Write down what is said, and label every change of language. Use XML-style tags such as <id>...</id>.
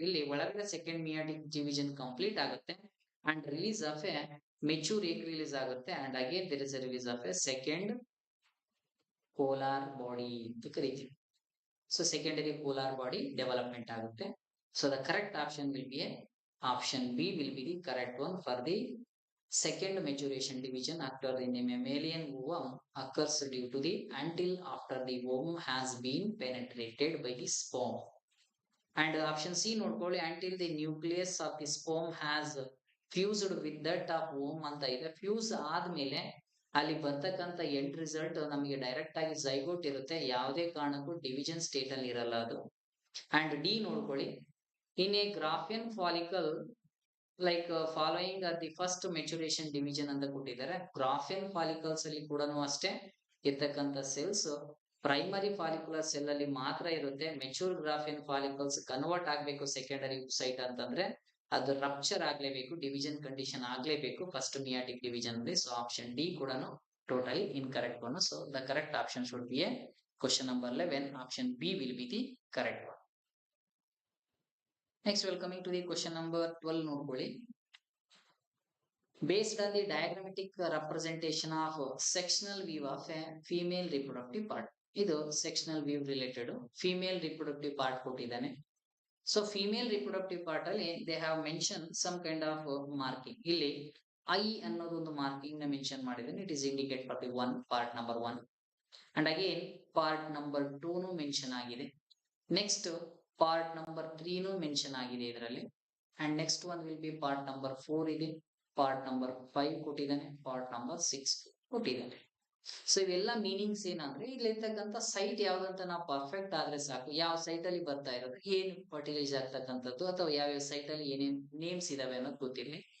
<kn>ಇಲ್ಲಿ ಒಳಗಡೆ second meiotic division complete ಆಗುತ್ತೆ and release of A mature egg release ಆಗುತ್ತೆ.</kn> <en>and again there is a release of a second polar body</en> <kn>ಅಂತ ಕರಿತೀವಿ.</kn> <en>So secondary polar body development ಆಗುತ್ತೆ. So the correct option will be A option B will be the correct one for the Second maturation division after in a mammalian ovum occurs due to the until after the ovum has been penetrated by the sperm. And option C</en> <kn>ನೋಡ್ಕೊಳ್ಳಿ</kn> <en>until the nucleus of the sperm has fused with that of ovum ಅಂತ ಇದೆ.</en> <kn>Fuse ಆದ್ಮೇಲೆ ಅಲ್ಲಿ ಬರ್ತಕ್ಕಂಥ end result ನಮಗೆ direct ಆಗಿ zygote ಇರುತ್ತೆ, ಯಾವುದೇ ಕಾರಣಕ್ಕೂ ಡಿವಿಷನ್ ಸ್ಟೇಟ್ ಅಲ್ಲಿ ಇರಲ್ಲ ಅದು.</kn> <en>and D ನೋಡ್ಕೊಳ್ಳಿ in a Graafian follicle like following the first maturation division</en> <kn>ಅಂತ ಕೊಟ್ಟಿದ್ದಾರೆ. ಗ್ರಾಫಿಯನ್ ಫಾಲಿಕಲ್ಸ್ ಅಲ್ಲಿ ಕೂಡ ಅಷ್ಟೇ ಇರ್ತಕ್ಕಂಥ ಸೆಲ್ಸ್ ಪ್ರೈಮರಿ ಫಾಲಿಕ್ಯುಲರ್ ಸೆಲ್ ಅಲ್ಲಿ ಮಾತ್ರ ಇರುತ್ತೆ. ಮೆಚೂರ್ ಗ್ರಾಫಿಯನ್ ಫಾಲಿಕಲ್ಸ್ ಕನ್ವರ್ಟ್ ಆಗ್ಬೇಕು ಸೆಕೆಂಡರಿ ಸೈಟ್ ಅಂತಂದ್ರೆ ಅದು rupture ಆಗ್ಲೇಬೇಕು, division condition ಆಗ್ಲೇಬೇಕು first meiotic division ಅಲ್ಲಿ.</kn> <en>So option D ಕೂಡ totally incorrect one. So the correct option should be A question number 11. Option B will be the correct one. Next, we are coming to the question number 12.</en> <kn>ನೋಡ್ಕೊಳ್ಳಿ.</kn> <en>Based on the diagrammatic representation of sectional view of a female reproductive part. ಇದು sectional view related female reproductive part</en> <kn>ಕೊಟ್ಟಿದ್ದಾನೆ.</kn> <en>So female reproductive part ಅಲ್ಲಿ they have mentioned some kind of marking.</en> <kn>ಇಲ್ಲಿ I ಅನ್ನೋದು ಒಂದು marking ನ mention ಮಾಡಿದ್ದಾನೆ.</kn> <en>It is indicate for the one part number 1 and again part number 2</en> <kn>ನು mention ಆಗಿದೆ. Next part number 3 ನು ಮೆನ್ಷನ್ ಆಗಿದೆ ಇದರಲ್ಲಿ. And next one will be part number 4 ಇದೆ, ಪಾರ್ಟ್ ನಂಬರ್ 5 ಕೊಟ್ಟಿದ್ದಾನೆ, ಪಾರ್ಟ್ ನಂಬರ್ 6 ಕೊಟ್ಟಿದ್ದಾನೆ. ಸೊ ಇವೆಲ್ಲ ಮೀನಿಂಗ್ಸ್ ಏನಂದ್ರೆ ಇಲ್ಲಿರ್ತಕ್ಕಂಥ ಸೈಟ್ ಯಾವ್ದಂತ ನಾವು ಪರ್ಫೆಕ್ಟ್ ಆದ್ರೆ ಸಾಕು. ಯಾವ ಸೈಟ್ ಅಲ್ಲಿ ಬರ್ತಾ ಇರೋದು, ಏನ್ ಫರ್ಟಿಲೈಸ್ ಆಗ್ತಕ್ಕಂಥದ್ದು ಅಥವಾ ಯಾವ್ಯಾವ ಸೈಟ್ ಅಲ್ಲಿ ಏನೇನ್ ನೇಮ್ಸ್ ಇದಾವೆ ಅನ್ನೋದು ಗೊತ್ತಿರಲಿ.</kn>